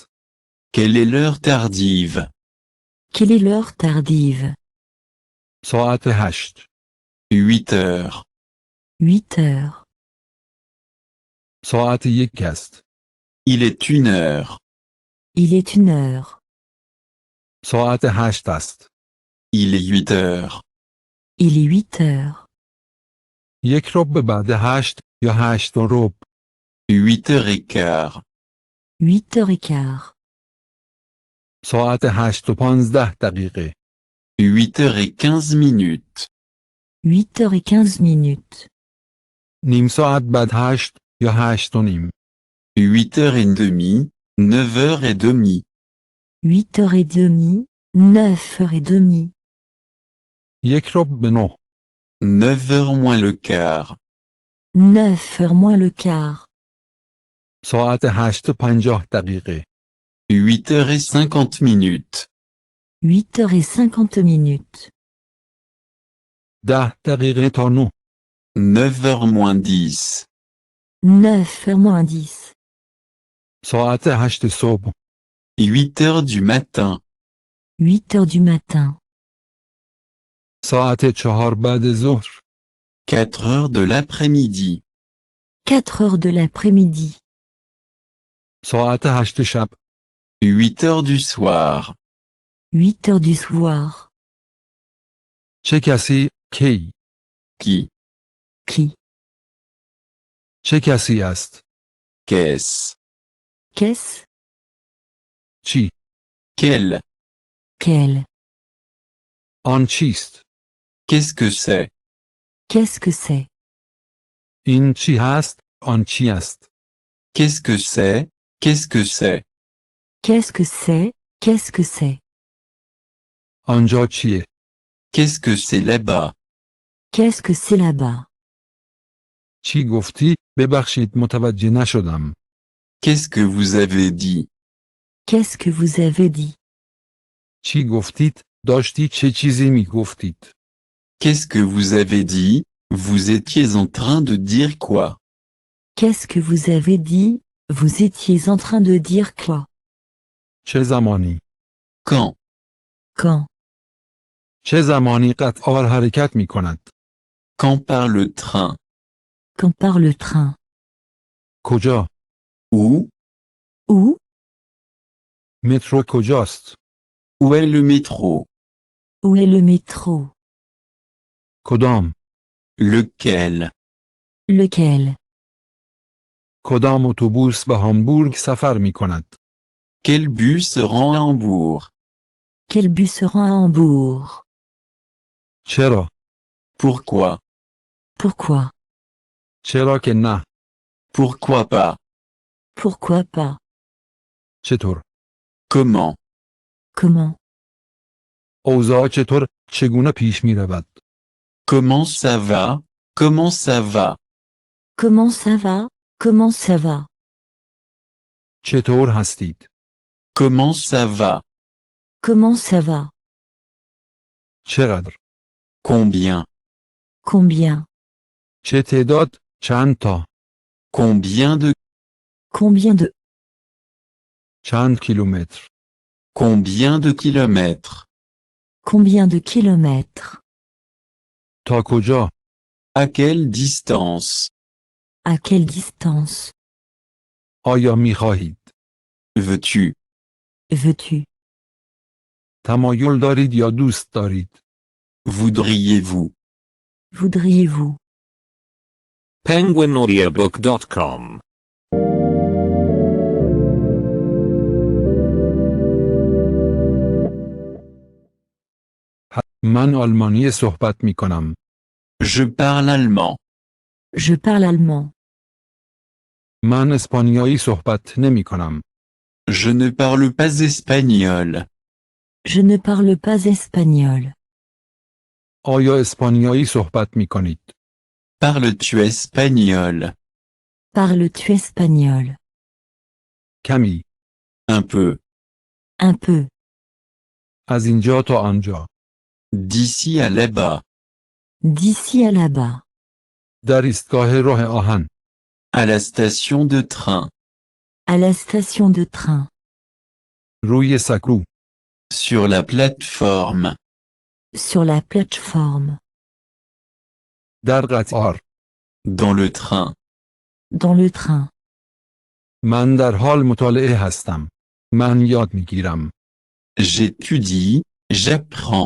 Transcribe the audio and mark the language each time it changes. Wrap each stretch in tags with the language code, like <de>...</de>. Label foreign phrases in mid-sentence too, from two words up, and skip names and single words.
<fr>Quelle est l'heure tardive? Quelle est l'heure tardive?</fr> <fa>ساعت 8.</fa> <fr>8 heures. 8 heures.</fr> <fa>ساعت 1 است.</fa> <fr>Il est 1 heure. Il est 1 heure.</fr> <fa>ساعت 8 است.</fa> <fr>Il est 8 heures. Il est 8 heures.</fr> <fa>1 ربع بعد 8 یا 8 و ربع.</fa> <fr>8 heures et quart. 8 heures et quart.</fr> <fa>ساعت 8:15.</fa> <fr>8h15. 8h15.</fr> <fa>نیم ساعت بعد 8 یا 8:30.</fa> <fr>8h30, 9h30. 8h30. 9h30.</fr> <fa>8:45.</fa> <fr>9h moins le quart. 9h moins le quart.</fr> <fa>ساعت 8:50.</fa> <fr>8h50. 8h50.</fr> <fa>10 دقیقه تا 9.</fa> <fr>9h moins 10. 9h moins 10.</fr> <fa>ساعت 8 صبح.</fa> <fr>8h du matin. 8h du matin.</fr> <fa>ساعت 4 بعد ظهر.</fa> <fr>4h de l'après-midi. 4h de l'après-midi.</fr> <fa>ساعت 8 شب.</fa> <fr>8h du soir. 8h du soir.</fr> <fa>چه کسی؟ کی؟</fa> <fr>Qui? Qui?</fr> <fa>چه کسی است؟</fa> <fr>Qu'est-ce? Qu'est-ce?</fr> <fa>چی؟</fa> <fr>Quel? Quel?</fr> <fa>آن چیست؟</fa> <fr>Qu'est-ce que c'est? Qu'est-ce que c'est?</fr> <fa>این چی هست؟ آن چی است؟</fa> <fr>Qu'est-ce que c'est? Qu'est-ce que c'est? Qu'est-ce que c'est? Qu'est-ce que c'est?</fr> <fa>آنجا چیه؟</fa> <fr>Qu'est-ce que c'est là-bas? Qu'est-ce que c'est là-bas?</fr> <fa>چی گفتی؟ ببخشید متوجه نشدم.</fa> <fr>Qu'est-ce que vous avez dit? Qu'est-ce que vous avez dit?</fr> <fa>چی گفتید؟ داشتی چه چیزی می گفتید؟</fa> <fr>Qu'est-ce que vous avez dit? Vous étiez en train de dire quoi? Qu'est-ce que vous avez dit? Vous étiez en train de dire quoi?</fr> <fa>چه زمانی؟</fa> <fr>Quand? Quand?</fr> <fa>چه زمانی قطار حرکت می کند؟</fa> <fr>Quand part le train? Quand part le train?</fr> <fa>کجا؟</fa> <fr>Où? Où?</fr> <fa>مترو کجاست؟</fa> <fr>Où est le métro? Où est le métro?</fr> <fa>کدام؟</fa> <fr>Lequel? Lequel?</fr> <fa>کدام اتوبوس به هامبورگ سفر می کند؟</fa> <fr>Quel bus rend à Hambourg? Quel bus se rend à Hambourg?</fr> <fa>چرا؟</fa> <fr>Pourquoi? Pourquoi?</fr> <fa>چرا که نه؟</fa> <fr>Pourquoi pas? Pourquoi pas?</fr> <fa>چطور؟</fa> <fr>Comment? Comment?</fr> <fa>اوضاع چطور؟ چگونه پیش می رود؟</fa> <fr>Comment ça va? Comment ça va? Comment ça va? Comment ça va?</fr> <fa>چطور هستید؟</fa> <fr>Comment ça va? Comment ça va?</fr> <fa>چقدر؟</fa> <fr>Combien? Combien?</fr> <fa>چه تعداد؟ چند تا؟</fa> <fr>Combien de? Combien de?</fr> <fa>چند کیلومتر؟</fa> <fr>Combien de kilomètres? Combien de kilomètres?</fr> <fa>تا کجا؟</fa> <fr>À quelle distance? À quelle distance?</fr> <fa>آیا می خواهید؟</fa> <fr>Veux-tu? Veux-tu?</fr> <fa>تمایل دارید یا دوست دارید؟</fa> <fr>Voudriez-vous? Voudriez-vous? penguinaudiobook.com</fr> <fa>من آلمانی صحبت می کنم.</fa> <fr>Je parle allemand. Je parle allemand.</fr> <fa>من اسپانیایی صحبت نمی کنم.</fa> <fr>Je ne parle pas espagnol. Je ne parle pas espagnol.</fr> <fa>آیا اسپانیایی صحبت می کنید؟</fa> <fr>Parles-tu espagnol? Parles-tu espagnol?</fr> <fa>کمی.</fa> <fr>Un peu. Un peu.</fr> <fa>از اینجا تا آنجا.</fa> <fr>D'ici à là-bas. D'ici à là-bas.</fr> <fa>در ایستگاه راه آهن.</fa> <fr>À la station de train. À la station de train.</fr> <fa>روی سکو.</fa> <fr>Sur la plateforme. Sur la plateforme.</fr> <fa>در قطار.</fa> <fr>Dans le train. Dans le train.</fr> <fa>من در حال مطالعه هستم. من یاد می گیرم.</fa> <fr>J'étudie, j'apprends.</fr>